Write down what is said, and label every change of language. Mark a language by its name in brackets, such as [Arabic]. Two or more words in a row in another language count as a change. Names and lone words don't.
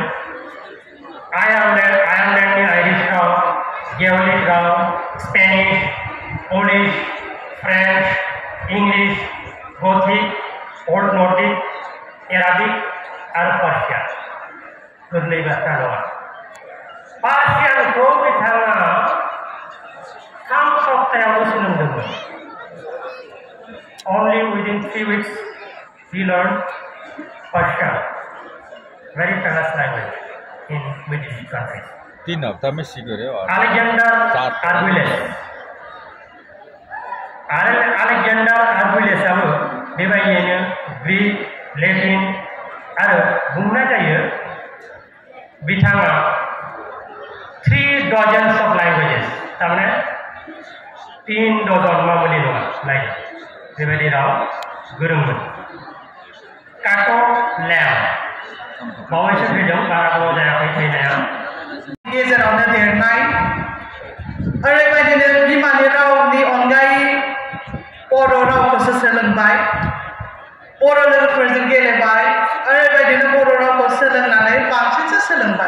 [Bodo] आयारलेन्डनि आइरिश राव, गेवलिक राव, स्पेनिश, पोलिश, फ्रेन्च, इंलिश, गथिक, ओल्ड नर्डिक, एराबिक आरो पार्सियान। गोरलै बाथ्रा नङा। पार्सियानखौ बिथाङा 3 सप्तायावनो सोलोंदोंमोन। [English] Only within 3 weeks he learned Persian, very famous language in Middle East countries. [Hindi] 3 हफ्ता में सीख रहे हो। [Bodo] अलेक्जेंडर आर्गुलेसआबो बेबायदियैनो ग्रीक, लेटिन आरो बुंनाय जायो बिथाङा 3 [English] dozens of languages, [Bodo] तारमाने 3 डजन मामुलि नङा लाइक बेबायदि राव गोरोंमोन। काट' लेम बावैसो फैदों, बारा गोबाव जायाखै फैनाया। गेजेरावनो देरनाय, ओरैबायदिनो बिमानि रावनि अनगायै बर' रावखौसो सोलोंबाय, बर' लोगोफोरजों गेलेबाय, ओरैबायदिनो बर' रावखौ सोलोंनानै बांसिनसो सोलोंबाय।